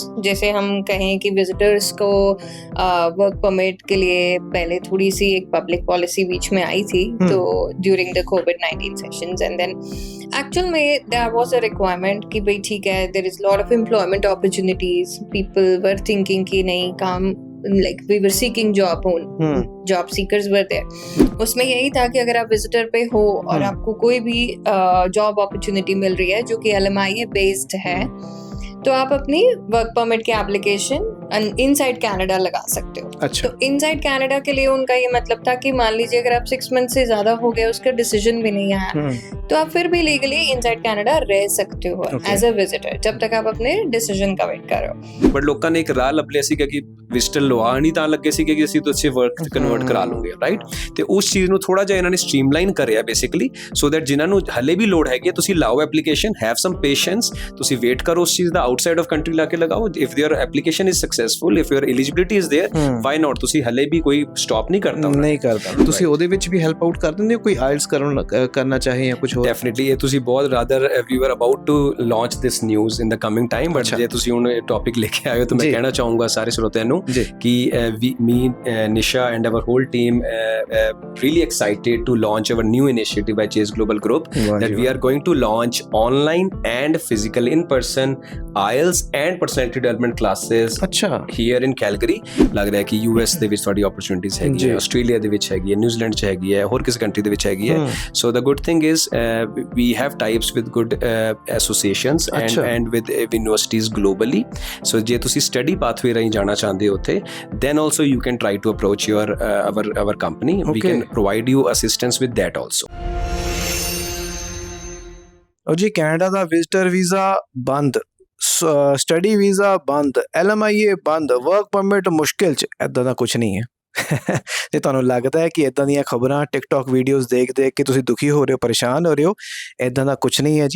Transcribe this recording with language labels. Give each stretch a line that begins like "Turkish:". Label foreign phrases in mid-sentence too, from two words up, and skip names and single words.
Hindi: जैसे हम कहें कि विजिटर्स को
English: work permit
Hindi: के लिए पहले थोड़ी सी एक
English: public policy
Hindi: बीच में आई थी, तो
English: during the COVID-19 sessions and then actual
Hindi: में
English: there was a requirement
Hindi: कि भाई ठीक है,
English: there is lot of employment opportunities, people were thinking
Hindi: कि नहीं काम,
English: like we were seeking job seekers were there।
Hindi: उसमें यही था कि अगर आप विजिटर पे हो और आपको कोई भी
English: job opportunity
Hindi: मिल रही है जो कि LMIA बेस्ड है, तो आप अपनी वर्क परमिट की एप्लीकेशन इनसाइड कनाडा लगा सकते हो। अच्छा। तो इनसाइड कनाडा के लिए उनका ये मतलब था कि मान लीजिए अगर आप 6 मंथ से ज्यादा हो गए, उसका डिसीजन भी नहीं आया, तो आप फिर भी
English: legally inside
Hindi: कनाडा रह सकते हो
English: as a visitor,
Hindi: जब तक आप अपने डिसीजन का वेट कर रहे हो।
Punjabi: ਬਟ ਲੋਕਾਂ ਨੇ ਇੱਕ ਰਾਹ ਲੱਭ ਲਿਆ ਸੀਗਾ ਕਿ ਵਿਜ਼ਟਰ ਲਵਾ ਨਹੀਂ ਤਾਂ ਲੱਗੇ ਸੀਗੇ ਕਿ ਅਸੀਂ ਤੁਸੀਂ
English: work convert
Punjabi: ਕਰਾ ਲਓਗੇ, ਰਾਈਟ। ਤੇ ਉਸ ਚੀਜ਼ ਨੂੰ ਥੋੜਾ ਜਿਹਾ ਇਹਨਾਂ ਨੇ ਸਟ੍ਰੀਮਲਾਈਨ ਕਰਿਆ
English: basically, so that
Punjabi: ਜਿਨ੍ਹਾਂ ਨੂੰ ਹਲੇ ਵੀ ਲੋੜ ਹੈਗੀ ਤੁਸੀਂ ਲਾਓ ਐਪਲੀਕੇਸ਼ਨ,
English: have some patience,
Punjabi: ਤੁਸੀਂ ਵੇਟ ਕਰੋ ਉਸ ਚੀਜ਼ ਦਾ,
English: outside of country
Punjabi: ਲਾ ਕੇ ਲਗਾਓ।
English: If their application is successful, if your eligibility is there, why not.
Punjabi: ਤੁਸੀਂ ਹਲੇ ਵੀ ਕੋਈ ਸਟਾਪ ਨਹੀਂ ਕਰਦਾ ਤੁਸੀਂ ਉਹਦੇ ਵਿੱਚ ਵੀ
English: help out
Punjabi: ਕਰ ਦਿੰਦੇ ਹੋ, ਕੋਈ ਆਇਲਸ ਕਰਨਾ ਚਾਹੇ ਜਾਂ ਕੁਝ ਹੋਰ?
English: ਡੈਫੀਨਿਟਲੀ
Punjabi: ਇਹ ਤੁਸੀਂ ਬਹੁਤ
English: rather we are about to launch this news in the coming time, but
Punjabi: ਜੇ ਤੁਸੀਂ ਹੁਣ ਟੌਪਿਕ ਲੈ ਕੇ ਆਏ ਹੋ ਤਾਂ ਮੈਂ ਕਹਿਣਾ ਚਾਹੂੰਗਾ ਸਾਰੇ ਸਰੋਤਿਆਂ ਨੂੰ ਕਿ
English: me, Nisha and our whole team really excited to launch our new initiative by Chase Global Group, that we are going to launch online and physical in-person IELTS and personality development classes here in Calgary।
Punjabi: ਲੱਗ ਰਿਹਾ ਕਿ US ਦੇ ਵਿੱਚ ਤੁਹਾਡੀ opportunities ਹੈਗੀ ਹੈ, ਆਸਟ੍ਰੇਲੀਆ ਦੇ ਵਿੱਚ ਹੈਗੀ ਹੈ, ਨਿਊਜ਼ੀਲੈਂਡ 'ਚ ਹੈਗੀ ਹੈ, ਹੋਰ ਕਿਸੇ ਕੰਟਰੀ ਦੇ ਵਿੱਚ ਹੈਗੀ ਹੈ।
English: So the good thing is we have types with good associations and with universities globally।
Punjabi: So ਜੇ ਤੁਸੀਂ
English: study pathway
Punjabi: ਰਾਹੀਂ ਜਾਣਾ ਚਾਹੁੰਦੇ ਹੋ ਉੱਥੇ,
English: then also you can try to approach your our company। We can provide you assistance with that also।
Punjabi: ਜੀ ਕੈਨੇਡਾ ਦਾ
English: visitor visa
Punjabi: ਬੰਦ,
English: study visa
Punjabi: ਬੰਦ, LMIA ਬੰਦ,
English: work permit
Punjabi: ਮੁਸ਼ਕਿਲ 'ਚ, ਇੱਦਾਂ ਦਾ ਕੁਛ ਨਹੀਂ ਹੈ। ਜੇ ਤੁਹਾਨੂੰ ਲੱਗਦਾ ਹੈ ਕਿ ਇੱਦਾਂ ਦੀਆਂ ਖਬਰਾਂ ਟਿਕਟੋਕ ਵੀਡੀਓਜ਼ ਦੇਖ ਕੇ ਤੁਸੀਂ ਦੁਖੀ ਹੋ ਰਹੇ ਹੋ, ਪਰੇਸ਼ਾਨ ਹੋ ਰਹੇ ਹੋ, ਇੱਦਾਂ ਦਾ ਕੁਛ ਨਹੀਂ ਹੈ ਜੀ।